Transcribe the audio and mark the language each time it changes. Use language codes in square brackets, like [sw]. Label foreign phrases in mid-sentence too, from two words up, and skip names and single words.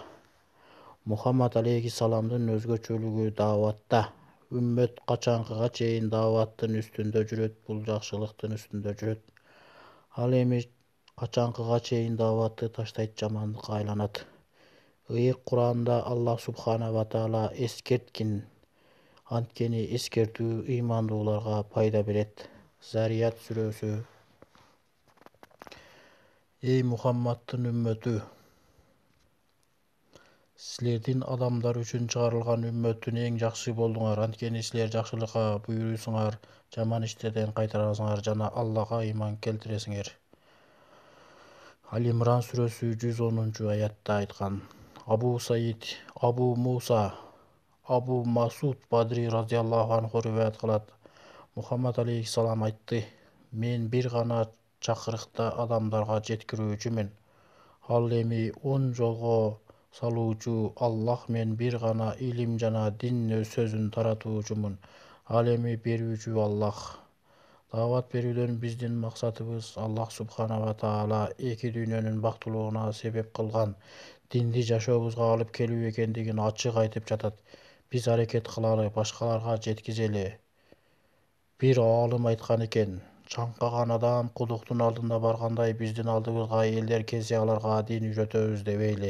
[ky] Мухаммад алейхисаламдын өзгөчөлүгү дааватта. Үммөт качанкыга чейин дааваттын үстүндө жүрөт, бул жакшылыктын үстүндө жүрөт. Ал эми качанкыга чейин дааватты таштайт, жамандыкка айланат. Ыйык Куранда Аллах [ar] سبحانه وتعالى [ky] эскерткин. Анткени эскертүү ыймандууларга пайда берет. Зарият сүрөсү. Эй Мухаммадтын үммөтү, силердин адамдар үчүн чыгарылган үммөттүн эң жакшы болдуңар, анткени силер жакшылыкка буйруйсуңар, жаман иштерден кайтарасыңар жана Аллага ыйман келтиресиңер. Аль-Имран сүрөсү 110-аятта айткан. Абу Саид, Абу Муса, Абу Масуд Бадри [ar] رضي الله عنه [ky] риваят кылат. Мухаммад алейхиссалам айтты: мен бир гана чакырыкта адамдарга жеткирүүчүмүн. Ал эми 10 жолго салуучу Аллах, мен бир гана илим жана дин сөзүн таратуучумун. Ал эми берүүчү Аллах. Даават берүүдөн биздин максатыбыз Аллах [ar] سبحانه وتعالى [ky] эки дүйнөнүн бактылууна себеп кылган динди жашообузга алып келүү экендигин ачык айтып жатат. Биз аракет кылалы, башкаларга жеткизели. Бир аалым айткан экен: чаңкаган адам кудуктун алдына баргандай биздин алдыбызга элдер келсе аларга дин үйрөтөбүз дебейли.